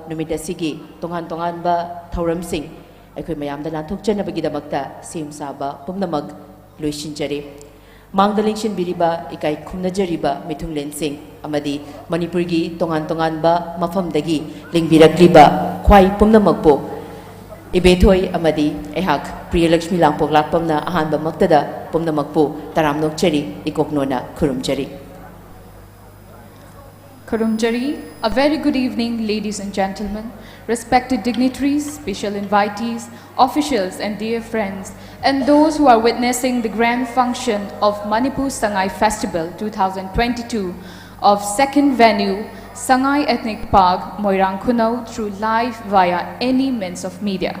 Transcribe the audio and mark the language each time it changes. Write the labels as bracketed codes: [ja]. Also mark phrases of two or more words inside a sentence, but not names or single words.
[mni] numit asigi tongan ba thauram sing aikoi mayam da lanthok chanabagi damakta sim saba pumnamag loishinjari Mangdalingshin biriba ikai khumnajariba mithunglen sing amadi Manipurgi tongan ba mafamdagi lingbirakliba khwai pumnamakpo ibethoi amadi ehak Priyalakshmi langpok lakpamna ahanba maktada pumnamakpo taramnok chari ikoknona khurumjari Kurumjari, [en] a very good evening, ladies and gentlemen, respected dignitaries, special invitees, officials and dear friends, and those who are witnessing the grand function of Manipur Sangai Festival 2022 of second venue, Sangai Ethnic Park, Moirang Khunou, through live via any means of media.